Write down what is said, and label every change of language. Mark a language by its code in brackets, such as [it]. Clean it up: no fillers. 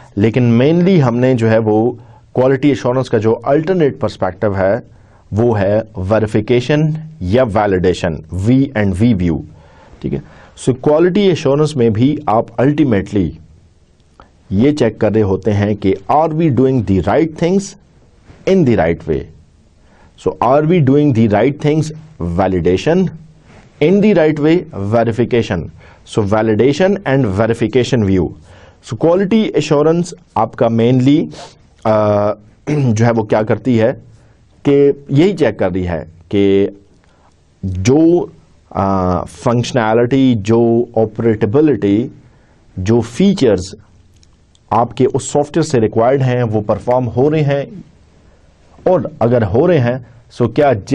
[hi] लेकिन मेनली हमने जो है वो क्वालिटी एश्योरेंस का जो अल्टरनेट पर्सपेक्टिव है वो है वेरिफिकेशन या वैलिडेशन, V&V व्यू, ठीक है। सो क्वालिटी एश्योरेंस में भी आप अल्टीमेटली ये चेक कर रहे होते हैं कि [en] Are we doing the right things in the right way. So are we doing the right things? Validation. In the right way, verification. So validation and verification view. [hi] So quality assurance आपका mainly जो है वो क्या करती है कि यही check कर रही है कि जो फंक्शनैलिटी, जो ऑपरेटेबिलिटी, जो फीचर्स आपके उस सॉफ्टवेयर से रिक्वायर्ड हैं वो परफॉर्म हो रहे हैं, और अगर हो रहे हैं सो क्या